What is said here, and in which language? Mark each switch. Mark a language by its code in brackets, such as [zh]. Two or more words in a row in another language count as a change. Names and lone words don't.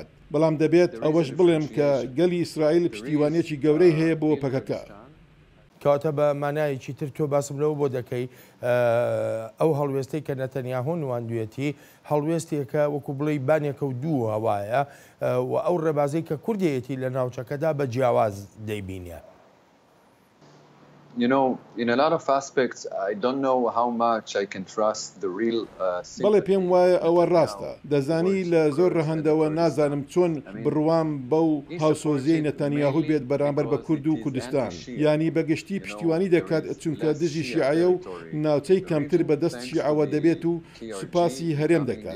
[ckb] بەڵام دەبێت ئەوەش بڵێم کە گەلی ئیسرائیل پشتیوانیەکی گەورەی هەیە بۆ پەکەکە. کەواتە بە مانایەکی تر تۆ باسم لەوە بۆ دەکەی ئەو هەڵوێستەی کە نەتەنیاهۆ نواندوێتی هەڵوێستێکە وەکو بڵێ بانێکە و دوو هەوایە و ئەو ڕێبازەی کە کوردیەتی لە ناوچەکەدا بە جیاواز دەیبینێ. [en] You know, in a lot of aspects, I don't know how much I can trust the real [ckb] بەڵێ پێم وایە ئەوە ڕاستە. دەزانی لە زۆر ڕەهەندەوە نازانم چۆن بڕوام بەو هاوسۆزیەی نەتەنیاهو بێت بەرامبەر بە کورد و کوردستان. ینی بەگشتی پشتیوانی دەکات چونکە دژی شیعەیە و ناوچەی کەمتر بەدەست شیعەوە دەبێت و سوپاسی هەرێم دەکات.